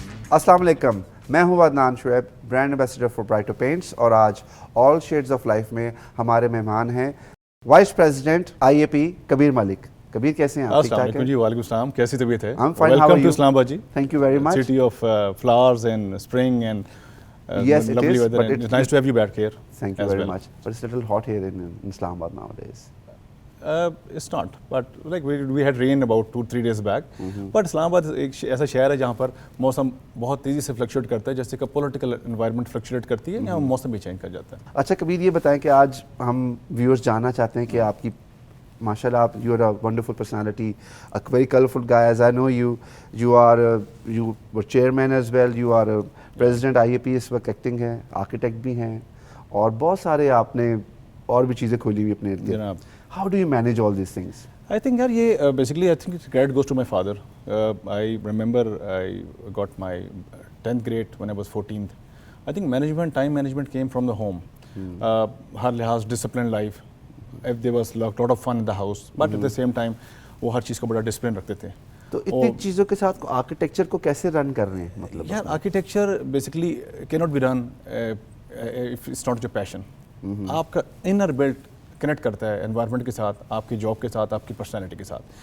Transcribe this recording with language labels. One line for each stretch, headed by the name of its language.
Urdu: السلام علیکم، میں ہوں Adnan Shoaib, brand ambassador for برائٹو paints, اور آج آل شیڈز آف لائف میں ہمارے مہمان ہیں وائس پریزیڈنٹ آئی اے پی کبیر ملک. کبیر کیسے ہیں آپ؟ السلام علیکم جی. وعلیکم السلام. کیسی طبیعت ہے؟
English: Welcome to Islamabad ji. Thank you very much. City of flowers and spring and yes it is, but it's nice to have you back here. Thank you very much. But it's little hot here in Islamabad nowadays. It's not, but like we had rain about 2-3 days back.
Urdu: But اسلام آباد ایک ایسا شہر ہے جہاں پر موسم بہت تیزی سے فلکچویٹ کرتا ہے، جیسے کہ پولیٹیکل انوائرمنٹ فلکچویٹ کرتی ہے، یہاں موسم بھی چینج کر جاتا ہے. اچھا کبیر، یہ بتائیں کہ آج ہم ویورز جاننا چاہتے ہیں کہ آپ کی ماشاء اللہ،
English: آپ you are a wonderful personality, a very colourful guy. As I know you are chairman as well, you are president I A P,
Urdu: اس وقت ایکٹنگ ہیں، آرکیٹیکٹ بھی ہیں، اور بہت سارے آپ نے اور بھی چیزیں کھولی ہوئی اپنے ارد گرد.
English: How do you manage all these things? I think yaar ye basically I think credit goes to my father. I remember I got my 10th grade when I was 14th. I think time management came from the home.
Urdu: Har lihaz
English: disciplined life. If there was lot of fun in the house, but at the same time
Urdu: وہ ہر چیز کا بڑا discipline رکھتے تھے. تو اتنی چیزوں کے ساتھ آرکیٹیکچر کو کیسے رن کر رہے ہیں؟ مطلب
English: یار architecture basically cannot be run if it's not your passion.
Urdu: آپ کا انر بلٹ کنیکٹ کرتا ہے انوائرمنٹ کے ساتھ، آپ کی جاب کے ساتھ، آپ کی پرسنالٹی کے ساتھ.